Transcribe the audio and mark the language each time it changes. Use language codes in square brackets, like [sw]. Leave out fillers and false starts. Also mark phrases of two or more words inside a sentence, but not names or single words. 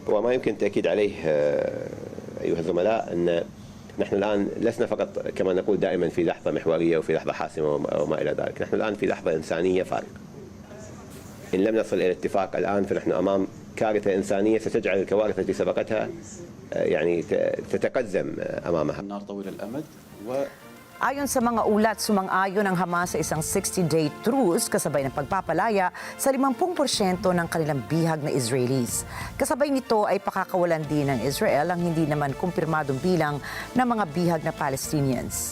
[ar] وما يمكن التأكيد عليه أيها الزملاء أن نحن الآن لسنا فقط كما نقول دائما في لحظة محورية وفي لحظة حاسمة وما إلى ذلك. نحن الآن في لحظة إنسانية فارقة. إن لم نصل إلى اتفاق الآن فنحن أمام كارثة إنسانية ستجعل الكوارث التي سبقتها يعني تتقزم أمامها. النار طويل الأمد [tl] Ayon sa mga ulat, sumang-ayon ang Hamas sa isang [en] 60-day truce [tl] kasabay ng pagpapalaya sa 50% ng kanilang bihag na Israelis. Kasabay nito ay pakakawalan din ng Israel ang hindi naman kumpirmadong bilang ng mga bihag na Palestinians.